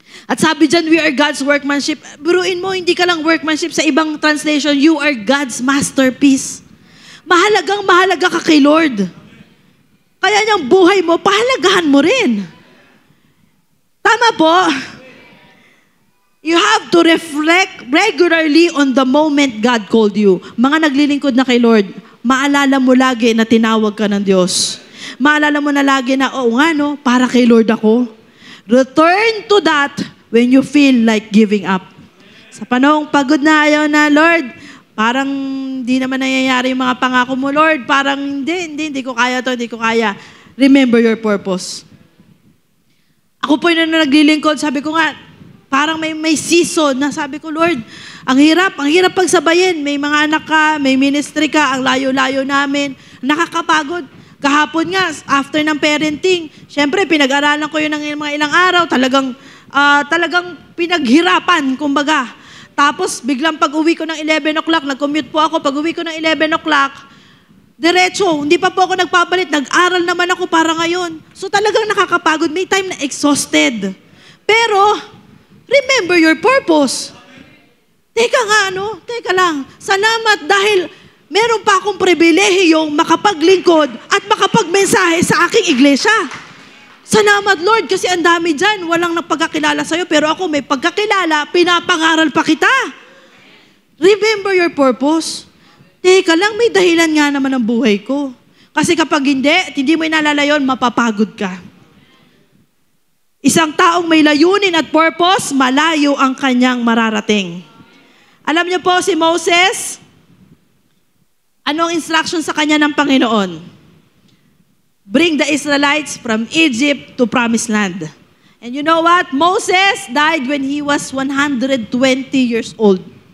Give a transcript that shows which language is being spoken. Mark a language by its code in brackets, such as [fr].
[tl] At sabi dyan, [en] we are God's workmanship. [tl] Biruin mo, hindi ka lang workmanship. Sa ibang translation, [en] you are God's masterpiece. [tl] Mahalaga ka kay Lord. Kaya niyang buhay mo, pahalagahan mo rin. Tama po. [en] You have to reflect regularly on the moment God called you. [tl] Mga naglilingkod na kay Lord, maalala mo lagi na tinawag ka ng Diyos. Maalala mo na lagi na, oo nga no, para kay Lord ako. [en] Return to that when you feel like giving up. [tl] Sa panahong pagod na ayaw na, Lord, parang hindi naman nangyayari yung mga pangako mo, Lord. Parang hindi ko kaya to, hindi ko kaya. [en] Remember your purpose. [tl] Ako po yung naglilingkod, sabi ko nga, parang may season na sabi ko, Lord, ang hirap pagsabayin. May mga anak ka, may ministry ka, ang layo-layo namin. Nakakapagod. Kahapon nga, after ng parenting, syempre, pinag-aralan ko yun ng mga ilang araw. Talagang pinaghirapan, kumbaga. Tapos, biglang pag-uwi ko ng 11 o'clock, nag-commute po ako, pag-uwi ko ng 11 o'clock, diretso, hindi pa po ako nagpapalit, nag-aral naman ako para ngayon. So talagang nakakapagod, may time na exhausted. [en] Pero, remember your purpose. [tl] Teka lang, salamat dahil meron pa akong pribilehiyong makapaglingkod at makapagmensahe sa aking iglesia. Salamat, Lord, kasi ang dami dyan, walang napagkakilala sa'yo, pero ako may pagkakilala, pinapangaral pa kita. [en] Remember your purpose. [tl] Teka lang, may dahilan nga naman ang buhay ko. Kasi kapag hindi mo inalala yun, mapapagod ka. Isang taong may layunin at purpose, malayo ang kanyang mararating. Alam niyo po si Moses, anong instruction sa kanya ng Panginoon? [en] Bring the Israelites from Egypt to Promised Land. And you know what? Moses died when he was 120 years old.